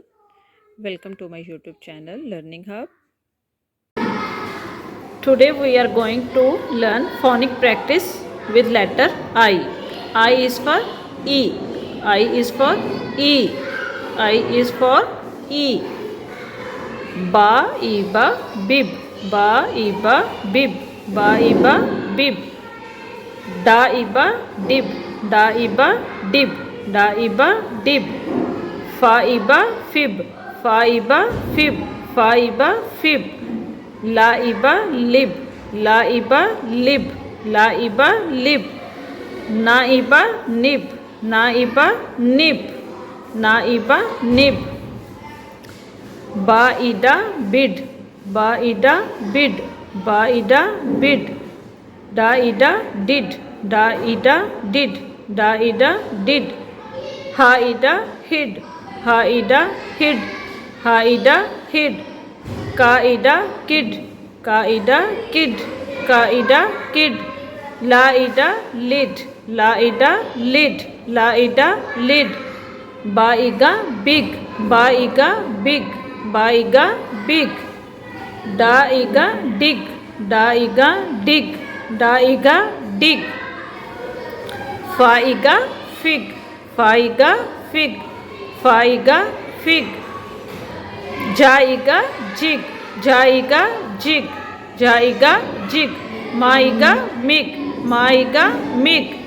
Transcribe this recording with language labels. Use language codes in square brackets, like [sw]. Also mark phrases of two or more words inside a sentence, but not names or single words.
[en] Welcome to my YouTube channel Learning Hub. Today we are going to learn phonic practice with letter I. I is for E. I is for E. I is for E. Ba iba bib. Ba iba bib. Ba iba bib. Da iba dib. Da iba dib. Da iba dib. Fa iba fib. Fa iba fib. Fa iba fib. La iba lib. La iba lib. La iba lib. Na iba nib. Na iba nib. Na iba nib. Ba ida bid. Ba ida bid. Ba ida bid. Da ida did. Da ida did. Da ida did. Ha ida hid. Ha ida hid. Ha ida hid. Ka ida kid. Ka ida kid. Ka ida kid. La ida lid. La ida lid. La ida lid. Ba iga big. Ba iga big. Ba iga big. Da iga dig. Da iga dig. Da iga dig. Fa iga fig. Fa iga fig. Fa iga fig. Ja iga jig. Ja iga jig. Ja iga jig. Ma iga mig. Ma iga mig.